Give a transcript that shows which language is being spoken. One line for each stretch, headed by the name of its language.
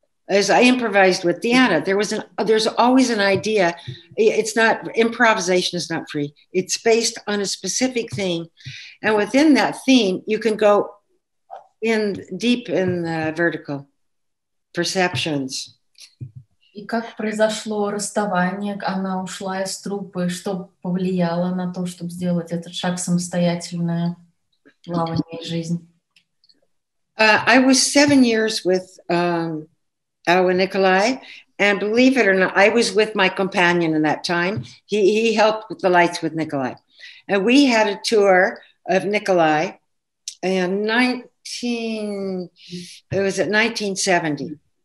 English: As I improvised with Diana, there's always an idea. It's not, improvisation is not free. It's based on a specific theme. And within that theme, you can go deep in the vertical perceptions.
Russian: И как произошло расставание, она ушла из труппы, что повлияло на то, чтобы сделать этот шаг самостоятельное плавание и жизнь?
English: I was 7 years with Awa Nikolai, and believe it or not, I was with my companion in that time. He helped with the lights with Nikolai. And we had a tour of Nikolai in 1970.